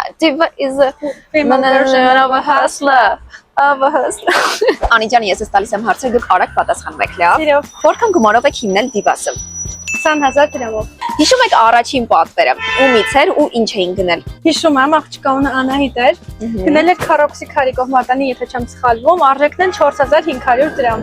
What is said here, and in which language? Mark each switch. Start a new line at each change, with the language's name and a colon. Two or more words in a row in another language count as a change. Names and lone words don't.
English: Diva is a female version of a hustler. Of a hustler.
Armenian: Անիջան, ես ես տալիս եմ հարցեր, դուք արագ պատասխանեք, լավ։ Սիրով։ Որքան գումարով եք հիմնել Diva-ը։ 20000 դրամով։ Հիշում եք առաջին պատվերը, ումից էր ու ինչ էին գնել։ Հիշում եմ, աղջկա ունը Անահիտ էր։ Գնել էր Քարոքսի Քարիկով մատանի, եթե չեմ սխալվում, արժեքն են 4500 դրամ։